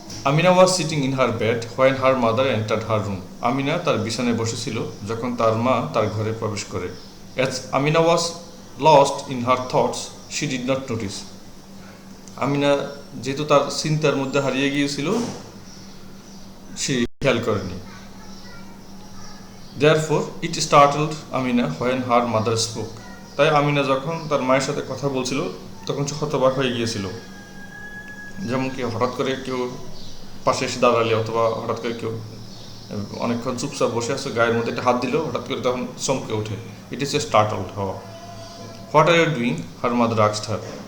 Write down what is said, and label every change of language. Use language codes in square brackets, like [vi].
[en] Amina was sitting in her bed when her mother entered her room. [bn] Amina তার বিছানায় বসেছিল যখন তার মা তার ঘরে প্রবেশ করে। [en] As Amina was lost in her thoughts she did not notice. [bn] Amina যেহেতু তার চিন্তার মধ্যে হারিয়ে গিয়েছিল, সে খেয়াল করেনি। [en] Therefore, it startled Amina when her mother spoke. [bn] তাই আমিনা যখন তার মায়ের সাথে কথা বলছিল তখন সে হতবাক হয়ে গিয়েছিল। যেমন কি হঠাৎ করে কেউ পাশে এসে দাঁড়ালে অথবা হঠাৎ করে কেউ অনেকক্ষণ চুপচাপ বসে আছে, গায়ের মধ্যে একটা হাত দিল, হঠাৎ করে তখন চমকে ওঠে। [en] It is a startled হওয়া। What are you doing? Her mother asked her.